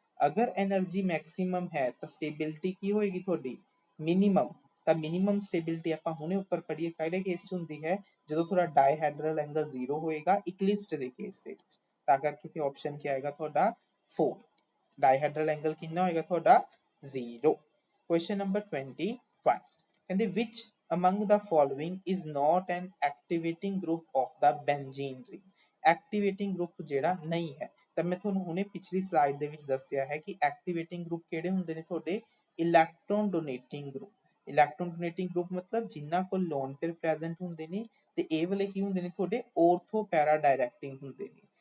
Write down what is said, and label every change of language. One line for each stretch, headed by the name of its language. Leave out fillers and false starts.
Punjabi: ਅਗਰ energy maximum ਹੈ ਤਾਂ ਸਟੇਬਿਲਿਟੀ ਕੀ ਹੋਏਗੀ ਤੁਹਾਡੀ ਮਿਨੀਮਮ। ਤਾਂ ਮਿਨੀਮਮ ਸਟੇਬਿਲਿਟੀ ਆਪਾਂ ਹੁਣੇ ਉੱਪਰ ਪੜ੍ਹੀਏ ਕਿਹੜੇ ਕੇਸ 'ਚ ਹੁੰਦੀ ਹੈ, ਜਦੋਂ ਤੁਹਾਡਾ ਡਾਈਹਾਈਡਰਲ ਐਂਗਲ 0 ਹੋਏਗਾ ਇਕਲਿਪਸਡ ਦੇ ਕੇਸ ਦੇ ਵਿੱਚ। ਤਾਂ ਕਰਕੇ ਇੱਥੇ ਆਪਸ਼ਨ ਕੀ ਆਏਗਾ ਤੁਹਾਡਾ 4, ਡਾਈਹਾਈਡਰਲ ਐਂਗਲ ਕਿੰਨਾ ਹੋਏਗਾ ਤੁਹਾਡਾ 0। ਕੁਐਸਚਨ ਨੰਬਰ 21, ਕਹਿੰਦੇ
English: which among the following is not an activating group of the benzene ring।
Punjabi: Activating group ਜਿਹੜਾ ਨਹੀਂ ਹੈ, ਤਾਂ ਮੈਂ ਤੁਹਾਨੂੰ ਹੁਣੇ ਪਿਛਲੀ ਸਲਾਈਡ ਦੇ ਵਿੱਚ ਦੱਸਿਆ ਹੈ ਕਿ ਐਕਟੀਵੇਟਿੰਗ ਗਰੁੱਪ ਕਿਹੜੇ ਹੁੰਦੇ ਨੇ ਤੁਹਾਡੇ ਇਲੈਕਟ੍ਰੋਨ ਡੋਨੇਟਿੰਗ ਗਰੁੱਪ। ਇਲੈਕਟ੍ਰੋਨ ਡੋਨੇਟਿੰਗ ਗਰੁੱਪ ਮਤਲਬ ਜਿਨ੍ਹਾਂ ਕੋਲ ਲੋਨ ਪੇਅਰ ਪ੍ਰੈਜ਼ੈਂਟ ਹੁੰਦੇ ਨੇ ਤੇ ਇਹ ਵਾਲੇ ਕੀ ਹੁੰਦੇ ਨੇ ਤੁਹਾਡੇ ਔਰਥੋ ਪੈਰਾ ਡਾਇਰੈਕਟਿੰਗ ਹੁੰਦੇ ਨੇ।